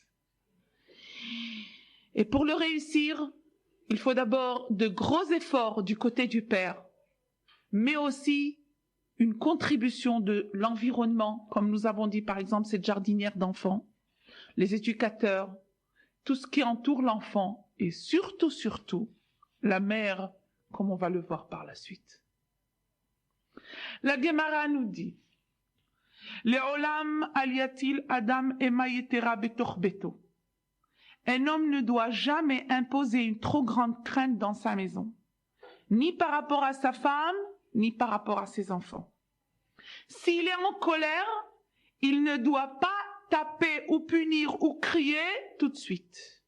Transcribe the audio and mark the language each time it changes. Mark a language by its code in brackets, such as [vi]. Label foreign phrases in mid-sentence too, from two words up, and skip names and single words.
[fr] Et pour le réussir, il faut d'abord de gros efforts du côté du père, mais aussi une contribution de l'environnement, comme nous avons dit par exemple cette jardinière d'enfants, les éducateurs, tout ce qui entoure l'enfant et surtout la mère, comme on va le voir par la suite. La Gemara nous dit [he] לעולם אל יטיל אדם אימה יתירה בתוך ביתו. [fr] Un homme ne doit jamais imposer une trop grande crainte dans sa maison, ni par rapport à sa femme, ni par rapport à ses enfants. S'il est en colère, il ne doit pas taper ou punir ou crier tout de suite.